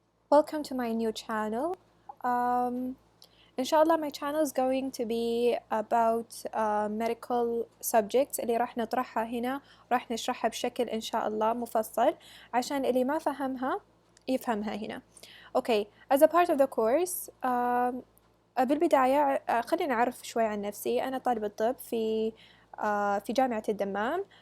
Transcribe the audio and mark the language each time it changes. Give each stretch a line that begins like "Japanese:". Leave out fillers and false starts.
English: Welcome to my new channel. Inshallah my channel is going to be about medical subjects
Arabic: اللي راح نطرحها هنا، راح نشرحها بشكل إن شاء الله مفصل عشان اللي ما فهمها يفهمها هنا.
English: Okay, as a part of the course
Arabic: بالبداية خلينا نعرف شوي عن نفسي. أنا طالبة طب في جامعة الدمام.